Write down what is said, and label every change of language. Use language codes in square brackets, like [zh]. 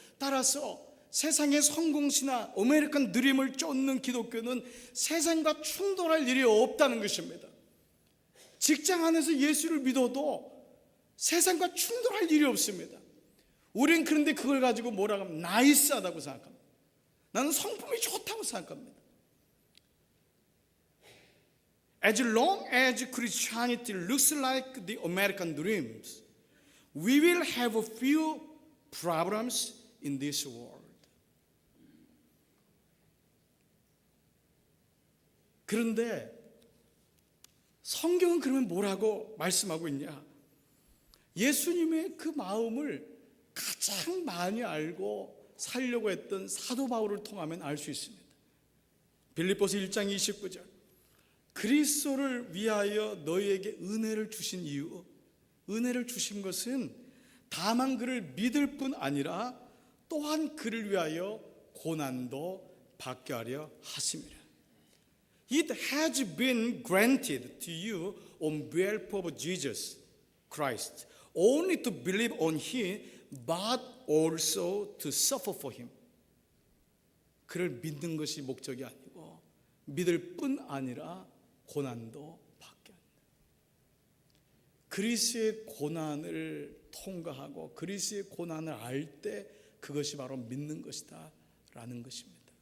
[ko] 따라서 세상의 성공시나 아메리칸 드림을 쫓는 기독교는 세상과 충돌할 일이 없다는 것입니다. 직장 안에서 예수를 믿어도 세상과 충돌할 일이 없습니다. 우린 그런데 그걸 가지고 뭐라고 하면 나이스하다고 생각합니다. 나는 성품이 좋다고 생각합니다. [en] As long as Christianity looks like the American dreams, we will have a few problems in this world. [ko] 그런데 성경은 그러면 뭐라고 말씀하고 있냐? 예수님의 그 마음을 가장 많이 알고 살려고 했던 사도 바울을 통하면 알 수 있습니다. 빌립보서 1장 29절, 그리스도를 위하여 너희에게 은혜를 주신 이유, 은혜를 주신 것은 다만 그를 믿을 뿐 아니라 또한 그를 위하여 고난도 받게 하려 하심이라. [en] It has been granted to you on behalf of Jesus Christ, only to believe on Him, but also to suffer for Him. [ko] 그를 믿는 것이 목적이 아니고 믿을 뿐 아니라 고난도 받게 한다. 그리스도의 고난을 통과하고 그리스도의 고난을 알 때 그것이 바로 믿는 것이다 라는 것입니다.